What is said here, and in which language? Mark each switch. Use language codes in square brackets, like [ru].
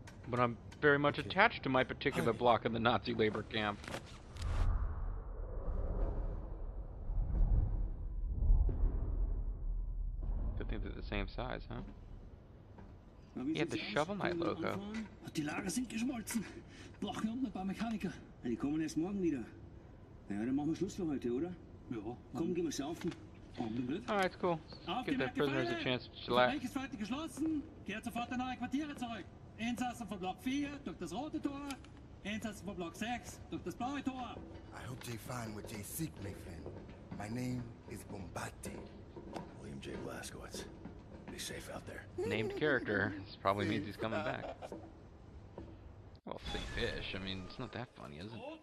[en] But I'm very much attached to my particular block in the Nazi labor camp. Good thing they're the same size, huh? He had the Shovel Knight logo. [de] Die Lager sind geschmolzen. Brauchen wir unten ein paar Mechaniker. Die kommen erst morgen wieder. Ja, dann machen wir Schluss für heute, oder? Ja. Komm, gehen wir saufen. [en] Alright, cool. Give the prisoners a chance to chillax. [de] Ist heute geschlossen. Kehrt sofort in eure Quartiere zurück. Insassen von Block 4 durch das rote Tor. Insassen von Block 6 durch das blaue Tor. [en] I hope they find what they seek, my friend. My name is Bombati. William J. Blazkowicz. Be safe out there. Named character. This probably means he's coming back. Well, say fish. I mean, it's not that funny, is it?